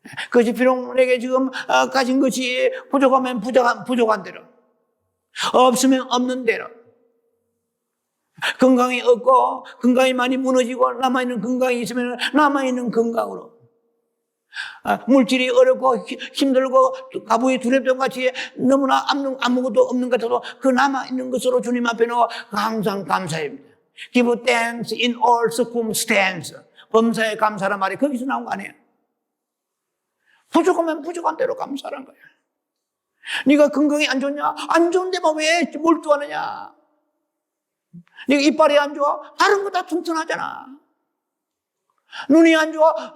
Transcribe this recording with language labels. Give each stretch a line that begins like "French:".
Korean: 그것이 비록 내게 지금 가진 것이 부족하면 부족한 대로, 없으면 없는 대로, 건강이 없고 건강이 많이 무너지고 남아있는 건강이 있으면 남아있는 건강으로, 물질이 어렵고 힘들고 가부이 두렵던 같이 너무나 아무것도 없는 것 같아도 그 남아있는 것으로 주님 앞에 놓아 항상 감사합니다.
English: Give thanks in all circumstances.
Korean: 범사에 감사란 말이 거기서 나온 거 아니에요. 부족하면 부족한 대로 감사한 거야. 네가 건강이 안 좋냐? 안 좋은데 왜 몰두하느냐? 네가 이빨이 안 좋아? 다른 거 다 튼튼하잖아. 눈이 안 좋아?